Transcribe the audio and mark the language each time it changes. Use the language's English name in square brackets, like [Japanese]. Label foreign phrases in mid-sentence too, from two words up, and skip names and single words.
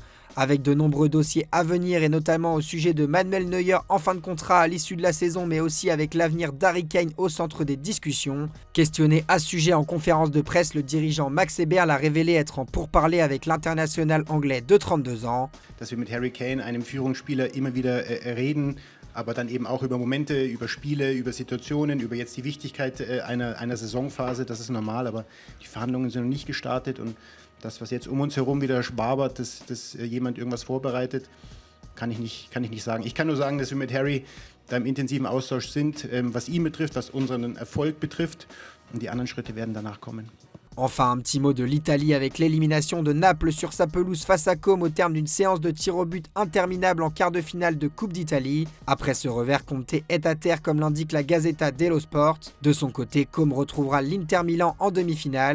[French] Avec de nombreux dossiers à venir et notamment au sujet de Manuel Neuer en fin de contrat à l'issue de la saison, mais aussi avec l'avenir d'Harry Kane au centre des discussions. Questionné à ce sujet en conférence de presse, le dirigeant Max Eberl a révélé être en pourparlers avec l'international anglais de 32 ans. [German] Dass wir mit Harry Kane, einem Führungsspieler, immer wieder reden, aber dann eben auch über Momente, über Spiele, über Situationen, über jetzt die Wichtigkeit einer Saisonphase, das ist normal, aber die Verhandlungen sind noch nicht gestartet und das, was jetzt um uns herum wieder wabert, dass jemand irgendwas vorbereitet, kann ich nicht sagen. Ich kann nur sagen, dass wir mit Harry da im intensiven Austausch sind, was ihn betrifft, was unseren Erfolg betrifft und die anderen Schritte werden danach kommen. [French] Enfin, un petit mot de l'Italie avec l'élimination de Naples sur sa pelouse face à Como au terme d'une séance de tir au but interminable en quart de finale de Coupe d'Italie. Après ce revers, Conte est à terre comme l'indique la Gazzetta dello Sport. De son côté, Como retrouvera l'Inter Milan en demi-finale.